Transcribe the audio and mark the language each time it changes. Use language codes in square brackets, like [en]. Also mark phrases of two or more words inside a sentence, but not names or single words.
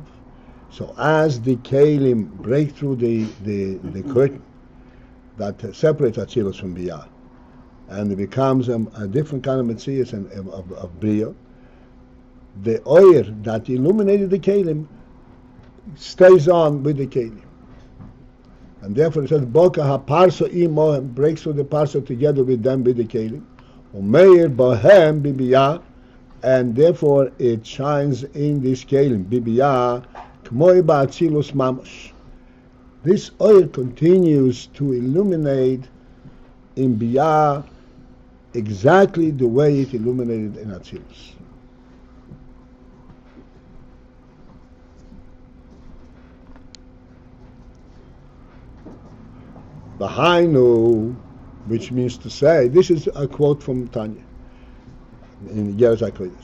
[en] So as the Kelim break through the curtain that separates Atzilus from Biyah, and it becomes a different kind of Metzius and of Bria, the oil that illuminated the Kelim stays on with the Kelim. And therefore it says, [he] בוקע הפרסא עמו, [en] breaks through the parso together with them, with the kelim. [he] ומאיר בהם בבי"ע, [en] and therefore it shines in this kelim, [he] בבי"ע כמו באצילות ממש. [en] This oil continues to illuminate in biyah exactly the way it illuminated in Atzilus. Bahainu, which means to say, this is a quote from Tanya in Geras HaKodesh.